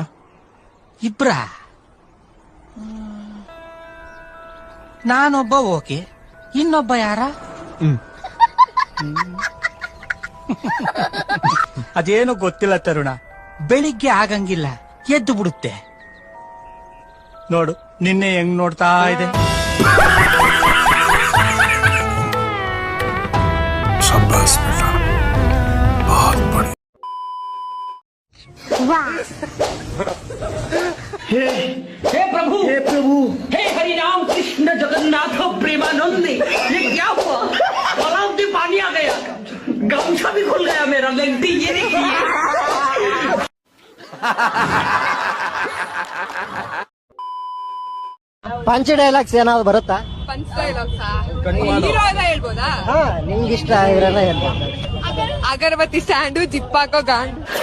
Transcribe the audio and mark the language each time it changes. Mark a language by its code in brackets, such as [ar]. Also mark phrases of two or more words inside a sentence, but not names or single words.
[kn] ಇಬ್ರ? ನಾನೊಬ್ಬ ಓಕೆ, ಇನ್ನೊಬ್ಬ ಯಾರ? ಅದೇನೋ ಗೊತ್ತಿಲ್ಲ ತರುಣ, ಬೆಳಿಗ್ಗೆ ಆಗಂಗಿಲ್ಲ, ಎದ್ದು ಬಿಡುತ್ತೆ. ನೋಡು ನಿನ್ನೆ ಹೆಂಗ್ ನೋಡ್ತಾ ಇದೆ. [hi] हे प्रभु, हे प्रभु, हे हरि राम कृष्ण जगन्नाथ प्रेमानंदी, ये क्या हुआ? तालाब में पानी आ गया, गमछा भी खुल गया मेरा, गलती ये देखिए. [kn] ಪಂಚ ಡೈಲಾಗ್ಸ್ ಏನಾದ್ರು ಬರುತ್ತಾ? ಪಂಚ್ ಡೈಲಾಗ್ಸ್ ಹೇಳ್ಬೋದಾ? ನಿಮ್ಗೆ ಇಷ್ಟ ಆಗಿರೋನ ಹೇಳ್ಬೋದು. ಅಗರಬತ್ತಿ ಸ್ಟ್ಯಾಂಡು, ಜಿಪ್ಪಾಕೋ ಗಾಂಡು.